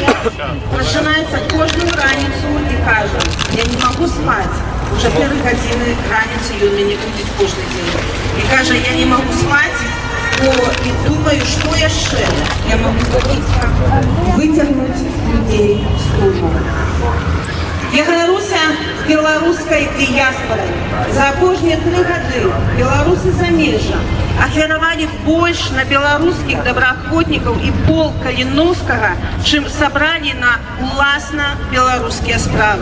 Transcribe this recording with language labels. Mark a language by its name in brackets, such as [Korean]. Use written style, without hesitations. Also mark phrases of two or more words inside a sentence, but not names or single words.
[Ukrainian] просинається кожну раніцю і каже: я не можу спати. Уже перші години раніці він мені будить кожен день. І каже: я не можу спати, і думаю, [Belarusian] што яшчэ я магу зрабіць, каб выцягнуць людзей з труднага. Я ганаруся беларускай дыяспорай. За апошнія 3 гады беларусы замежжа ахвяравалі больш на беларускіх добраахвотнікаў і полк Каліноўскага, чым сабралі на уласна беларускія справы.